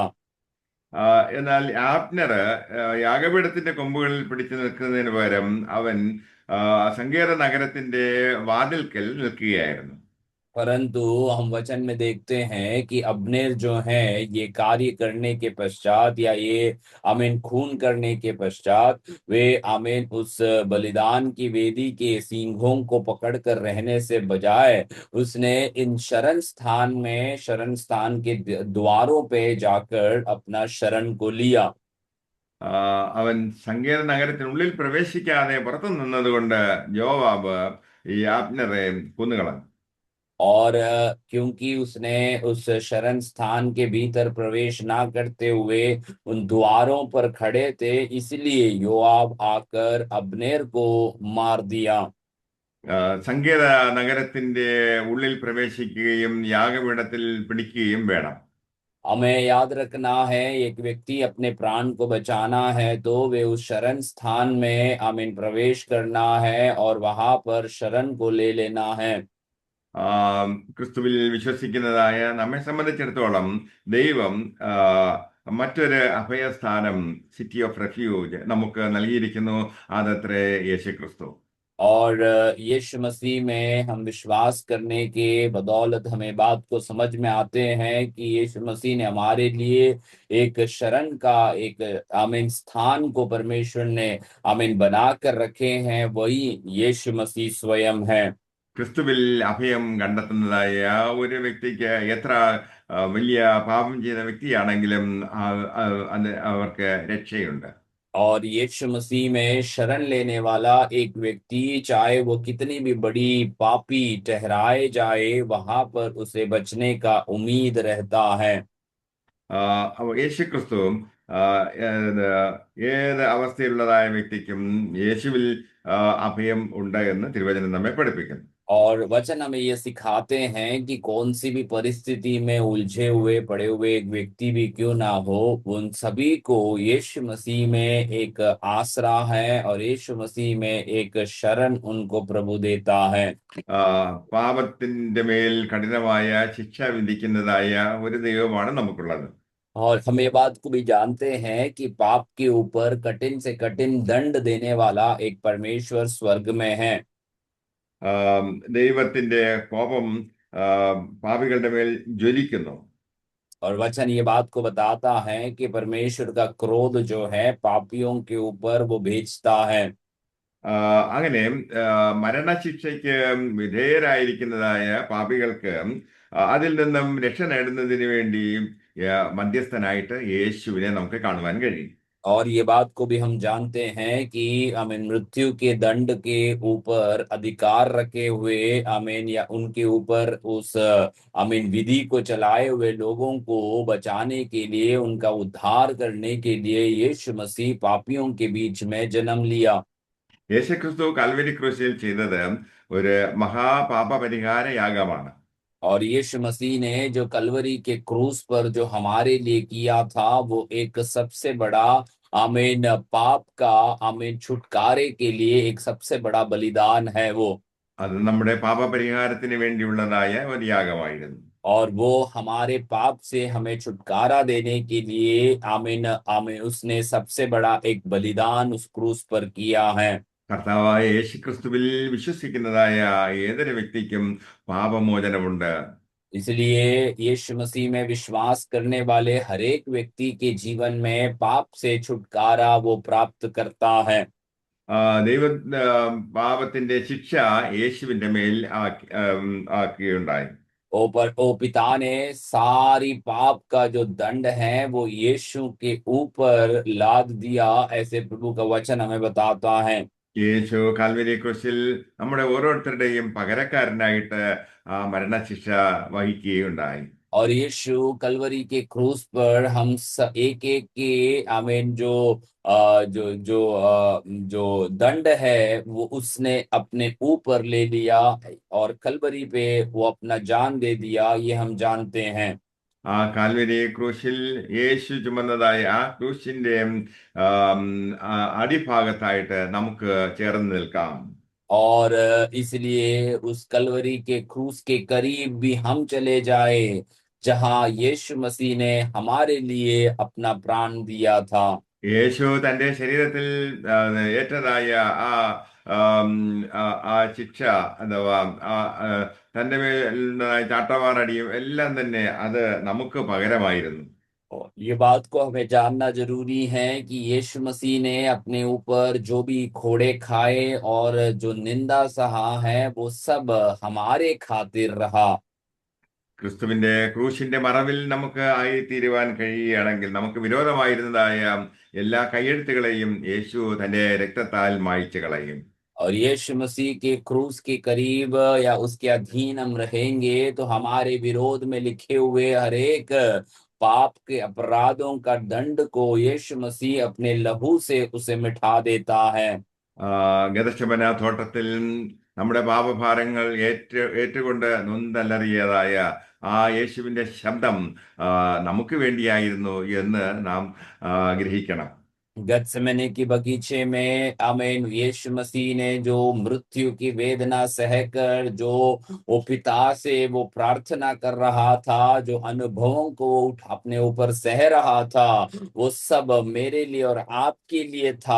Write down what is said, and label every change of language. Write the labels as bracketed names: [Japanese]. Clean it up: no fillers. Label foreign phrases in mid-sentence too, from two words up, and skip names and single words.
[Malayalam] ആ, എന്നാൽ ആബ്നർ യാഗപീഠത്തിന്റെ കൊമ്പുകളിൽ പിടിച്ചു നിൽക്കുന്നതിന് പകരം അവൻ സങ്കേത നഗരത്തിന്റെ വാതിൽക്കൽ നിൽക്കുകയായിരുന്നു. [Hindi] परंतु हम वचन में देखते हैं कि अब्नेर जो है ये कार्य करने के पश्चात या ये आमीन खून करने के पश्चात वे आमीन उस बलिदान की वेदी के सींगों को पकड़कर रहने से बजाय उसने इन शरण स्थान के द्वारों पे जाकर अपना शरण को लिया। [Malayalam] ആ, അവൻ സങ്കേത നഗരത്തിനുള്ളിൽ പ്രവേശിക്കാതെ പുറത്തു നിന്നതുകൊണ്ട് യോവാബ് ഈ ആബ്നറെ കൊന്നുകളഞ്ഞു. [Hindi] और क्योंकि उसने उस शरण स्थान के भीतर प्रवेश ना करते हुए उन द्वारों पर खड़े थे, इसलिए योआब आकर अब्नेर को मार दिया। [Malayalam] സങ്കേത നഗരത്തിന്റെ ഉള്ളിൽ പ്രവേശിക്കുകയും യാഗപീഠത്തിൽ പിടിക്കുകയും വേണം. [Hindi] हमें याद रखना है, एक व्यक्ति अपने प्राण को बचाना है तो वे उस शरण स्थान में आमीन प्रवेश करना है और वहां पर शरण को ले लेना है। [Malayalam] ആ, ക്രിസ്തുവിൽ വിശ്വസിക്കുന്നതായ നമ്മെ സംബന്ധിച്ചിടത്തോളം ദൈവം മറ്റൊരു അഭയസ്ഥാനം [English] city of refuge [Malayalam] നമുക്ക് നൽകിയിരിക്കുന്നു. അതത്രേ യേശു ക്രിസ്തു. [Hindi] और यीशु मसीह में हम विश्वास करने के बदौलत हमें बात को समझ में आते हैं कि यीशु मसीह ने हमारे लिए एक शरण का एक आमीन स्थान को परमेश्वर ने आमीन बना कर रखे हैं, वही यीशु मसीह स्वयं है। [Malayalam] ക്രിസ്തുവിൽ അഭയം കണ്ടെത്തുന്നതായ ഒരു വ്യക്തിക്ക് എത്ര വലിയ പാപം ചെയ്ത വ്യക്തിയാണെങ്കിലും അവർക്ക് രക്ഷയുണ്ട്. [Hindi] और यीशु मसीह में शरण लेने वाला एक व्यक्ति चाहे वो कितनी भी बड़ी पापी ठहराए जाए, वहां पर उसे बचने का उम्मीद रहता है। [Malayalam] അപ്പോൾ യേശു ക്രിസ്തു ആ, ഏത് ഏത് അവസ്ഥയിലുള്ളതായ വ്യക്തിക്കും യേശുവിൽ അഭയം ഉണ്ട് എന്ന് തിരുവചനം നമ്മെ പഠിപ്പിക്കുന്നു. [Hindi] और वचन हमें ये सिखाते हैं कि कौन सी भी परिस्थिति में उलझे हुए पड़े हुए एक व्यक्ति भी क्यों ना हो, उन सभी को यीशु मसीह में एक आसरा है और यीशु मसीह में एक शरण उनको प्रभु देता है। [Malayalam] ആ, പാപത്തിന്റെ മേൽ കഠിനമായ ശിക്ഷ വിധിക്കുന്നതായ ഒരു ദൈവമാണ് നമുക്കുള്ളത്. [Hindi] और हम ये बात को भी जानते हैं कि पाप के ऊपर कठिन से कठिन दंड देने वाला एक परमेश्वर स्वर्ग में है। [Malayalam] ദൈവത്തിന്റെ കോപം പാപികളുടെ മേൽ ജ്വലിക്കുന്നു. [Hindi] और वचन ये बात को बताता है कि परमेश्वर का क्रोध जो है पापियों के ऊपर वो भेजता है। [Malayalam] അങ്ങനെ മരണശിക്ഷയ്ക്ക് വിധേയരായിരിക്കുന്നതായ പാപികൾക്ക് അതിൽ നിന്നും രക്ഷ നേടുന്നതിന് വേണ്ടി മധ്യസ്ഥനായിട്ട് യേശുവിനെ നമുക്ക് കാണുവാൻ കഴിയും. [Hindi] और ये बात को भी हम जानते हैं कि आमीन मृत्यु के दंड के ऊपर अधिकार रखे हुए आमीन या उनके ऊपर उस आमीन विधि को चलाए हुए लोगों को बचाने के लिए उनका उद्धार करने के लिए यीशु मसीह पापियों के बीच में जन्म लिया। [Malayalam] യേശുക്രിസ്തു കാൽവരി ക്രൂശിൽ ചെയ്തത് ഒരു മഹാപാപ പരിഹാര യാഗമാണ്. [Hindi] और यीशु मसीह ने जो कलवरी के क्रूस पर जो हमारे लिए किया था वो एक सबसे बड़ा आमीन पाप का आमीन छुटकारे के लिए एक सबसे बड़ा बलिदान है वो। [Malayalam] അത് നമ്മുടെ പാപപരിഹാരത്തിന് വേണ്ടിയുള്ളതായ ഒരു യാഗമായിരുന്നു. [Hindi] और वो हमारे पाप से हमें छुटकारा देने के लिए आमीन आमीन उसने सबसे बड़ा एक बलिदान उस क्रूस पर किया है। [Malayalam] കർത്താവായ യേശുക്രിസ്തുവിൽ വിശ്വസിക്കുന്നതായ ഏതൊരു വ്യക്തിക്കും പാപമോചനമുണ്ട്. [Hindi] इसलिए यीशु मसीह में विश्वास करने वाले हर एक व्यक्ति के जीवन में पाप से छुटकारा वो प्राप्त करता है। [Malayalam] ദൈവ പാപത്തിന്റെ ശിക്ഷ യേശുവിന്റെ മേൽ ആക്കിയുണ്ടായി. [Hindi] ओ पिता ने सारी पाप का जो दंड है वो यीशु के ऊपर लाद दिया, ऐसे प्रभु का वचन हमें बताता है। [Malayalam] യേശു കാൽവരി ക്രൂശിൽ നമ്മുടെ ഓരോരുത്തരുടെയും പകരക്കാരനായിട്ട് ആ മരണശിക്ഷ വഹിക്കുകയുണ്ടായി. [Hindi] और यीशु कलवरी के क्रूस पर हम एक एक के आमीन जो जो दंड है वो उसने अपने ऊपर ले लिया और कलवरी पे वो अपना जान दे दिया, ये हम जानते हैं। [Malayalam] ആ കാൽവരി ക്രൂശിൽ യേശു ചുമന്നതായ ആ ക്രൂശിന്റെ അടിഭാഗത്തായിട്ട് നമുക്ക് ചേർന്ന് നിൽക്കാം. [Hindi] और इसलिए उस कलवरी के क्रूस के करीब भी हम चले जाए जहां यीशु मसीह ने हमारे लिए अपना प्राण दिया था। [Malayalam] യേശു തന്റെ ശരീരത്തിൽ ഏറ്റതായ ആ ആം, ആ ആ ശിക്ഷ അഥവാ ആ തന്റെ മേലുള്ളതായ ചാട്ടവാറടിയും എല്ലാം തന്നെ അത് നമുക്ക് പകരമായിരുന്നു. [Hindi] और ये बात को हमें जानना जरूरी है कि यीशु मसीह ने अपने ऊपर जो भी खोड़े खाए और जो निंदा सहा है वो सब हमारे खातिर रहा। [Malayalam] ക്രിസ്തുവിന്റെ ക്രൂശിന്റെ മറവിൽ നമുക്ക് ആയിത്തീരുവാൻ കഴിയുകയാണെങ്കിൽ നമുക്ക് വിരോധമായിരുന്നതായ എല്ലാ കയ്യെഴുത്തുകളെയും യേശു തന്റെ രക്തത്താൽ മായ്ച്ചു കളയും. [Hindi] और यीशु मसीह के क्रूस के करीब या उसके अधीन हम रहेंगे तो हमारे विरोध में लिखे हुए हर एक पाप के अपराधों का दंड को यीशु मसीह अपने लहू से उसे मिटा देता है। [Malayalam] ഗതശമന തോട്ടത്തിൽ നമ്മുടെ പാപഭാരങ്ങൾ ഏറ്റുകൊണ്ട് നൊന്തലറിയതായ ആ യേശുവിന്റെ ശബ്ദം നമുക്ക് വേണ്ടിയായിരുന്നു എന്ന് നാം ഗ്രഹിക്കണം. [Hindi] गत्सेमने की बगीचे में आमीन यीशु मसीह ने जो मृत्यु की वेदना सहकर जो वो पिता से वो प्रार्थना कर रहा था, जो अनुभवों को अपने ऊपर सह रहा था, वो सब मेरे लिए और आपके लिए था।